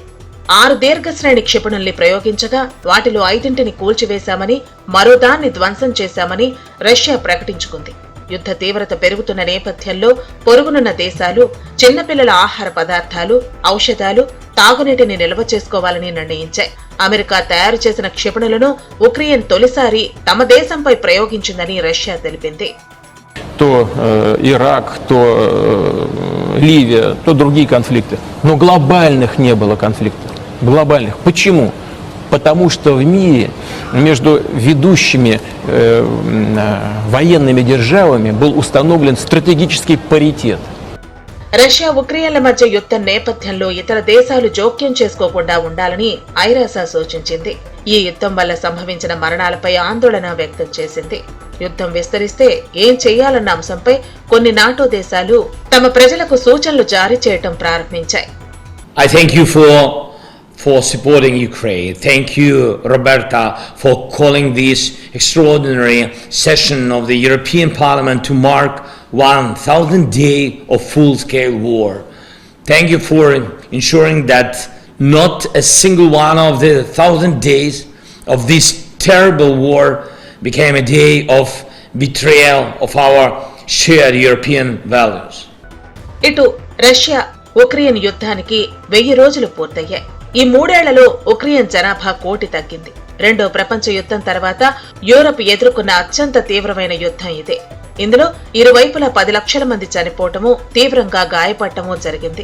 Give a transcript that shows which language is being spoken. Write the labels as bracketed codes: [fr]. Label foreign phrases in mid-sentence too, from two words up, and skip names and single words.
[te] 6 దీర్ఘశ్రేణి క్షిపణుల్ని ప్రయోగించగా వాటిలో 5ని కూల్చివేశామని, మరో దాన్ని ధ్వంసం చేశామని రష్యా ప్రకటించుకుంది. యుద్ధ తీవ్రత పెరుగుతున్న నేపథ్యంలో పొరుగునున్న దేశాలు చిన్నపిల్లల ఆహార పదార్థాలు, ఔషధాలు, తాగునీటిని నిల్వ చేసుకోవాలని నిర్ణయించాయి. అమెరికా తయారు చేసిన క్షిపణులను ఉక్రెయిన్ తొలిసారి తమ దేశంపై ప్రయోగించిందని రష్యా తెలిపింది. [ru] То Ирак, то Ливия, то другие конфликты. Но глобальных не было конфликтов. Глобальных. Почему? Потому что в мире между ведущими военными державами был установлен стратегический паритет. [te] రష్యా ఉక్రెయిన్ల మధ్య యుద్ధం నేపథ్యంలో ఇతర దేశాలు జోక్యం చేసుకోకుండా ఉండాలని ఐరాసా సూచించింది. ఈ యుద్ధం వల్ల సంభవించిన మరణాలపై ఆందోళన వ్యక్తం చేసింది. యుద్ధం విస్తరిస్తే ఏం చేయాలన్న అంశంపై కొన్ని నాటో దేశాలు తమ ప్రజలకు సూచనలు జారీ చేయటం ప్రారంభించాయి. [en] I thank you for supporting Ukraine. Thank you, Roberta, for calling this extraordinary session of the European Parliament to mark 1,000 days of full-scale war. Thank you for ensuring that not a single one of the 1,000 days of this terrible war became a day of betrayal of our shared European values. [te] ఇటు రష్యా ఉక్రెయిన్ యుద్ధానికి 1000 రోజులు పూర్తయ్యాయి. ఈ 3 ఏళ్లలో ఉక్రెయిన్ జనాభా 1 కోటి తగ్గింది. రెండో ప్రపంచ యుద్ధం తర్వాత యూరప్ ఎదుర్కొన్న అత్యంత తీవ్రమైన యుద్ధం ఇదే. ఇందులో ఇరువైపులా 10 లక్షల మంది చనిపోవటము, తీవ్రంగా గాయపడటమూ జరిగింది.